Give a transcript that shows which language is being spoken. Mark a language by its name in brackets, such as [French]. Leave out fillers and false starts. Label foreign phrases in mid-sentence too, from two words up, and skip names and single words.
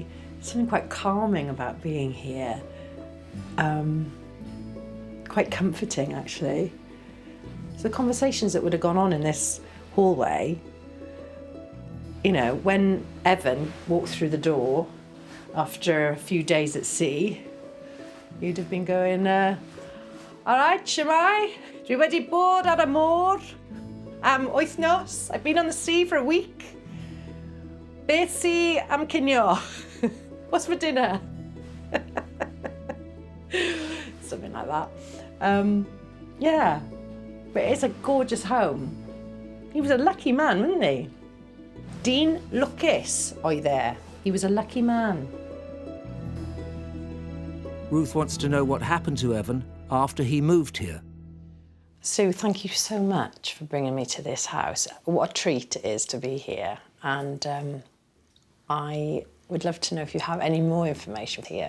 [English] Something quite calming about being here. Quite comforting, actually. So the conversations that would have gone on in this hallway, you know, when Evan walked through the door after a few days at sea, you'd have been going, all right, [Welsh] Shemai, dwi wedi bod ar y môr am wythnos. [English] I've been on the sea for a week. [Welsh] Beth sy am cinio? [English] What's for dinner? Something like that. Yeah, but it's a gorgeous home. He was a lucky man, wasn't he? [Welsh] Dyn lwcus oedd e. [English] He was a lucky man. Ruth wants to know what happened to Evan after he moved here. Sue, thank you so much for bringing me to this house. What a treat it is to be here. And I would love to know if you have any more information here.